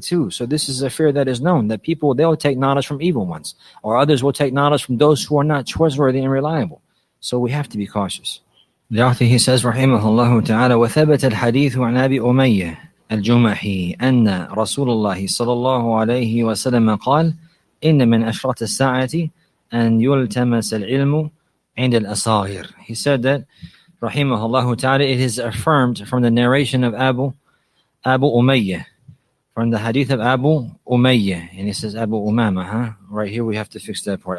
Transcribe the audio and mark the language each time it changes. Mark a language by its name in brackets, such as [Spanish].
[English] So this is a fear that is known, that people, they'll take knowledge from evil ones, or others will take knowledge from those who are not trustworthy and reliable. So we have to be cautious. The author, he says, rahimahullah ta'ala, [Arabic] وَثَبَتَ الْحَدِيثُ عَنْ أَبِي أُمَيَّةَ الْجُمَحِي أَنَّ رَسُولَ اللَّهِ صَلَى اللَّهُ عَلَيْهِ وَسَلَّمَ قال إِنَّ مِنْ أَشْرَطِ السَّاعَةِ أَنْ يُلْتَمَسَ الْعِلْمُ عِنْدَ الْأَصَاغِرِ. [English] He said that, rahimahullah ta'ala, it is affirmed from the narration of Abu Umayyah, from the hadith of Abu Umayyah, and he says Abu Umama, right here we have to fix that part.